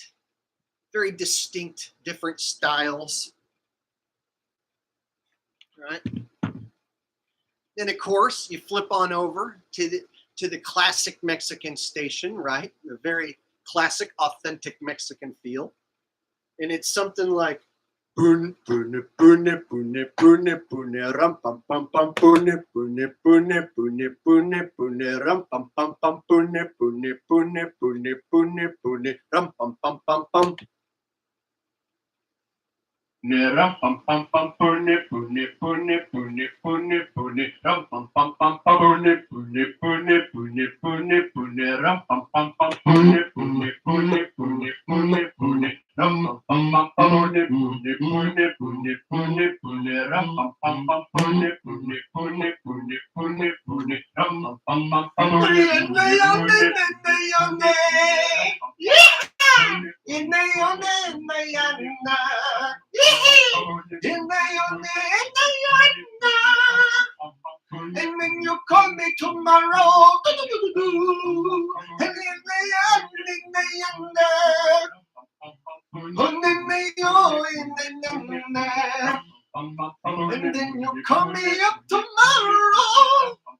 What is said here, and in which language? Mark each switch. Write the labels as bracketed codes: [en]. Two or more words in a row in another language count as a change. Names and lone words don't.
[en] Very distinct, different styles, right? Then, of course, you flip on over to the classic Mexican station, right? The very classic, authentic Mexican feel. And it's something like pune, pune, pune, pune, pune, pune, ram, pam, pam, pam, pune, pune, pune, pune, pune, pune, ram, pam, pam, pam, pune, pune, pune, pune, pune, pune, ram, pam, pam, pam, pam. Ram pam pam pam pune pune pune pune pune pune ram pam pam pam pune pune pune pune pune pune ram pam pam pam pune pune pune pune pune pune ram pam pam pam pune pune pune pune pune pune ram pam pam pam pune pune pune pune pune pune ram pam pam pam pune pune pune. And then you call me tomorrow. And then you call me up tomorrow.